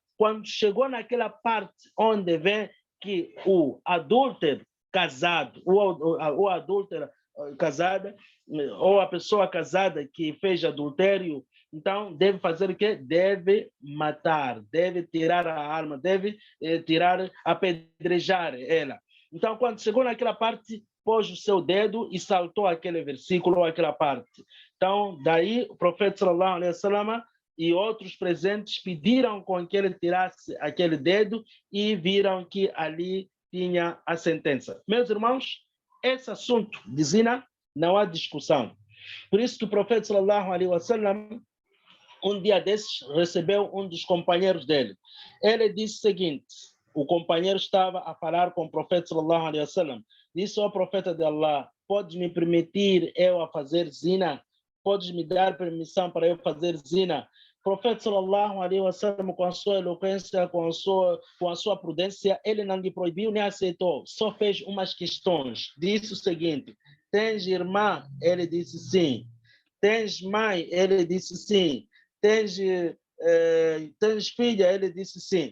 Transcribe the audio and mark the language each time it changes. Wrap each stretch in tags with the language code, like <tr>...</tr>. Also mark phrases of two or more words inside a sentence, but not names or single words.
<pt>Quando chegou naquela parte onde vê que o adúltero casado, o adúltero casada, ou a pessoa casada que fez adultério, então deve fazer o quê? Deve matar, deve tirar a arma, deve apedrejar ela. Então, quando chegou naquela parte, pôs o seu dedo e saltou aquele versículo ou aquela parte. Então, daí o profeta</pt> <ar>صلى الله عليه وسلم</ar> <pt>e outros presentes pediram com que ele tirasse aquele dedo e viram que ali tinha a sentença. Meus irmãos, esse assunto de zina não há discussão. Por isso que o profeta</pt> <ar>صلى الله عليه وسلم,</ar> <pt>um dia desses, recebeu um dos companheiros dele. Ele disse o seguinte, o companheiro estava a falar com o profeta</pt> <ar>صلى الله عليه وسلم,</ar> <pt>disse ao profeta de Allah, podes me permitir eu a fazer zina? Podes me dar permissão para eu fazer zina? O profeta</pt> <ar>صلى الله عليه وسلم,</ar> <pt>com a sua eloquência, com a sua prudência, ele não lhe proibiu nem aceitou, só fez umas questões. Disse o seguinte, tens irmã? Ele disse sim. Tens mãe? Ele disse sim. Tens filha? Ele disse sim.</pt>